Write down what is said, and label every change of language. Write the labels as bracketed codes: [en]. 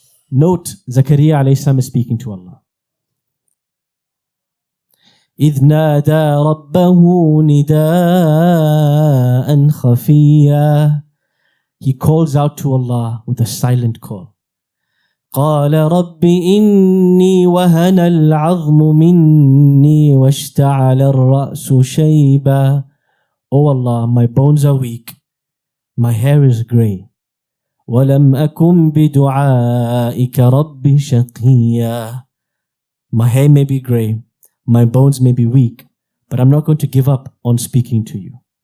[en] Note, Zakaria alayhi salam is speaking to Allah. [ar] إذ نادى ربه نداء خفيا. [en] He calls out to Allah with a silent call. [ar] قال رب إني وهن العظم مني واشتعل الرأس شيبا. [en] Oh Allah, my bones are weak, my hair is grey. [ar] وَلَمْ أَكُمْ بِدُعَائِكَ رَبِّ شَقِيًّا. [en] My hair may be grey, my bones may be weak, but I'm not going to give up on speaking to you.